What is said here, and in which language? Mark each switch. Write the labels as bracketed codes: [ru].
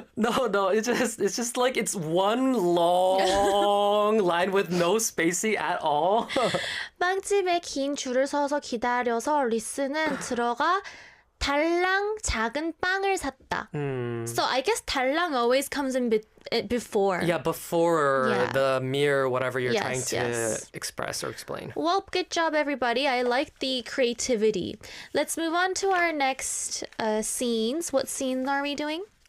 [en] No, it's just like it's one long line with no spacing at all. [ko] 빵집에 긴 줄을 서서 기다려서 리스는 들어가 달랑 작은 빵을 샀다. [en] So I guess 달랑 always comes in before. Yeah, before Yeah. the mere whatever you're Yes, trying to yes. express or explain. Well, good job, everybody. I like the creativity. Let's move on to our next scenes. What scenes are we doing?